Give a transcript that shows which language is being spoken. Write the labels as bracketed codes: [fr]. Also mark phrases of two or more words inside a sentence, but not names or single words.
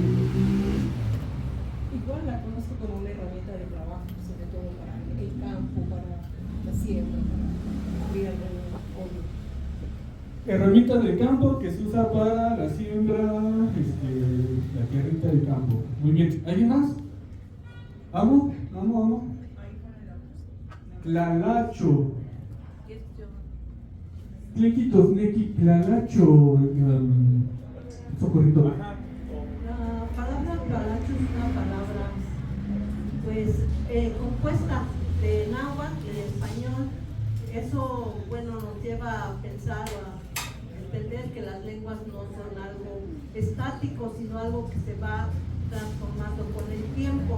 [es] Igual la conozco como una herramienta de trabajo, sobre todo para el campo, para la siembra, para criar pollo. Herramienta del campo que se usa para la siembra, la tierrita del campo. Muy bien. ¿Alguien más? [nah] ¿Amo? Tlalacho. Tlequitos neki tlalacho. [es] Socorrito. La palabra tlalacho es una palabra pues compuesta de náhuatl y de español. Eso, bueno, nos lleva a pensar o a entender que las lenguas no son algo estático, sino algo que se va transformando con el tiempo.